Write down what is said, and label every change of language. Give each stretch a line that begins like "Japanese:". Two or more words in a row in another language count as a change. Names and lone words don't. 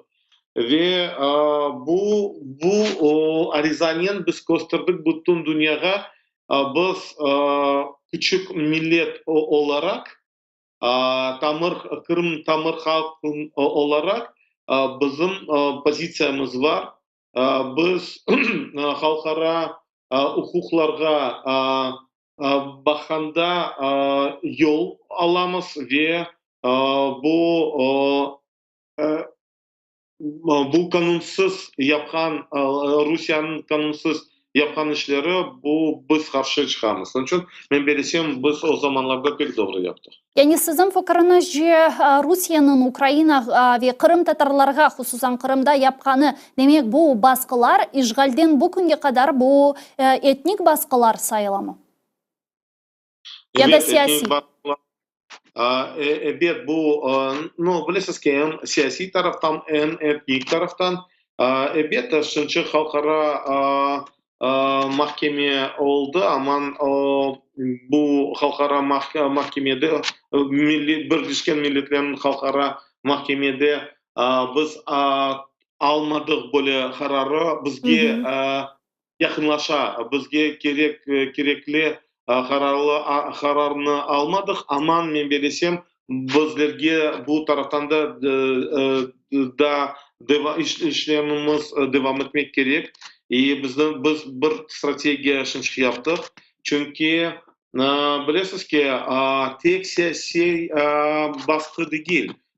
Crimean Tatar: Ve bu arizanın biz gösterdik bütün dünyaya. Biz küçük millet olarak, Kırım tamır halkı olarak bizim pozitsiyamiz var. Biz xalqaro hukuklarga bakanda yol alamiz ve bu kanunsuz yapgan Rusiyanın kanunsuz yapgan işleri bu biz karşı çıkamız. Onun için men belesem biz o zamanlarda pek doğru yaptık. Yani sizin fikriniz Rusiyanın Ukraina ve Kırım Tatarlarga, hususan Kırımda yapkanı, demek bu baskılar işgalden bu günge kadar bu etnik baskılar sayılamı? Ya da siyasi? Evet, bu bilesiz ki hem siyasi taraftan hem etnik taraftan evet, şunca halkara mahkeme oldu ama bu halkara mahkemede Birleşken Milletler'in halkara mahkemede biz almadık böyle kararı bizge yakınlaşa, bizge gerekli kararını almadık. Aman men belesem bizlerge bu taraftan da işlemimiz devam etmek gerek. Biz bir strateji şunçuk yaptık. Çünkü bilesiz ki tek siyasi baskı değil.